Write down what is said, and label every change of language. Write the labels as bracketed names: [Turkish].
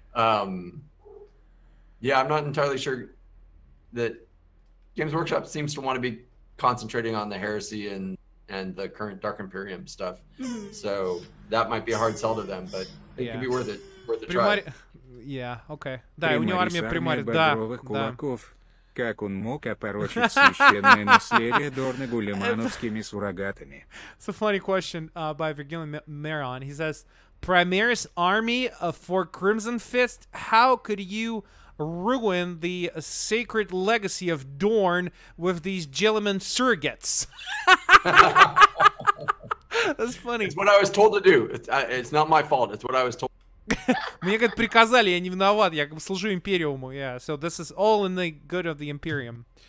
[English] I'm not entirely sure that Games Workshop seems to want to be concentrating on the heresy and the current Dark Imperium stuff. So that might be a hard sell to them, but it could be worth a try. Okay. [Russian] Да, у него армия примарит, да. Как он мог опорочить священное наследие Дорна-Гулемановскими суррогатами? [English] It's a funny question by Virgilian Maron. He says, Primaris army for Crimson Fist? How could you ruin the sacred legacy of Dorn with these Gilliman surrogates? That's funny. It's what I was told to do. It's not my fault. It's what I was told. [Russian] Мне, говорит, приказали, я не виноват, я служу Империуму. [English] Yeah, so this is all in the good of the Imperium.